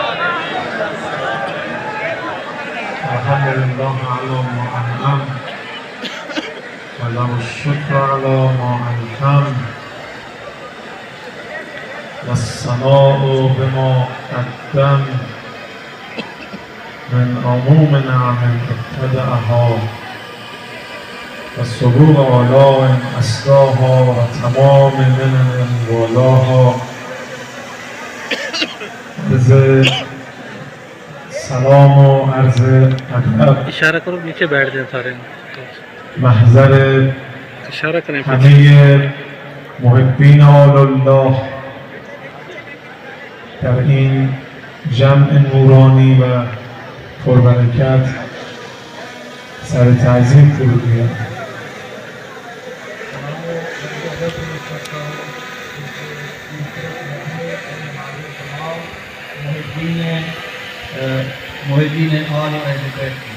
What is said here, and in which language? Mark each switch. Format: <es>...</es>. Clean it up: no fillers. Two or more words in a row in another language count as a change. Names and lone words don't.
<ar>الحمد لله على ما أنعم وله الشكر على ما أنعم والثناء بما قدم من عموم نعم ابتدأها والسرور آلاء أسراها وتمام منن والاها.</ar> <fa>عرض سلام و عرض ادب</fa> <hi>इशारा करो नीचे बैठ जाए सारे</hi> <fa>محضر</fa> <hi>इशारा करें</hi> <fa>همه محبین آل الله در این جمع نورانی و پربرکت سر تعظیم فرود می‌آورم. محبین آل و اهل بیت</fa>